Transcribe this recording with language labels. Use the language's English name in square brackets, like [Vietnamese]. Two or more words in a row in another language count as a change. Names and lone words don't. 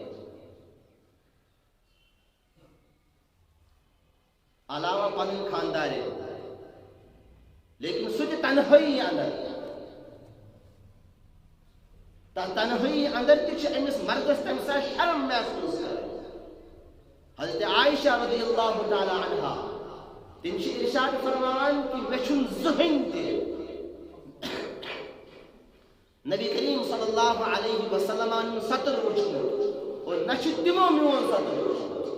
[Kashmiri] علاوہ پنٕنۍ خاندارین لیکن سُہ تہِ تنہٲیی اندر تتھ تنہٲیی اندر تہِ چھِ أمِس مردس تمہِ ساتہٕ شرم محسوٗس کران حضرت عائشہ [Arabic] رضی اللہ تعالیٰ عنہا [Kashmiri] تِم چھِ ارشاد فرماوان کہ مےٚ چھُنہٕ زٕہٕنۍ تہِ نبی کریم [Arabic] صلی اللہ علیہ وسلم [Kashmiri] سطر وٕچھمُت اور نہ چھُ تِمو میون سطر وٕچھمُت